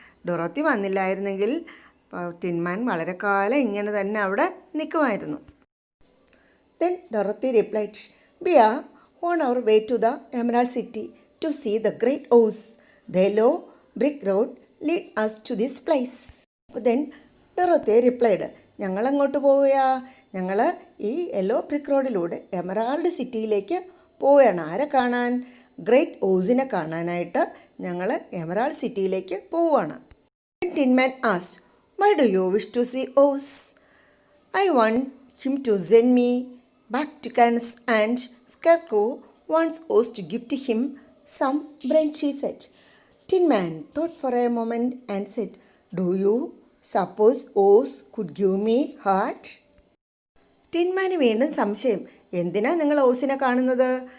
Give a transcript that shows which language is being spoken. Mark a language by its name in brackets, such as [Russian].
[Malayalam] Dorothy വന്നില്ലായിരുന്നെങ്കിൽ ടിൻമാൻ വളരെ കാലം ഇങ്ങനെ തന്നെ അവിടെ നിൽക്കുമായിരുന്നു. [English] Then Dorothy replied, we are on our way to the Emerald City to see the great Oz. The yellow brick road lead us to this place. Then Dorothy replied, [Malayalam] ഞങ്ങൾ അങ്ങോട്ട് പോവുകയാ? ഞങ്ങൾ ഈ യെല്ലോ ബ്രിക്ക് റോഡിലൂടെ emerald സിറ്റിയിലേക്ക് പോവുകയാണ്. ആരെ കാണാൻ? Great ഓസിനെ കാണാനായിട്ട് ഞങ്ങൾ എമറാൾഡ് സിറ്റിയിലേക്ക് പോവുകയാണ്. [English] Tin Man asked, why do you wish to see Oz? I want him to send me back to Kansas, and Scarecrow wants Oz to give to him some bread, she said. Tin Man thought for a moment and said, do you suppose Oz could give me heart? [Malayalam] ടിൻമാന് വീണ്ടും സംശയം, എന്തിനാ നിങ്ങൾ ഓസിനെ കാണുന്നത്?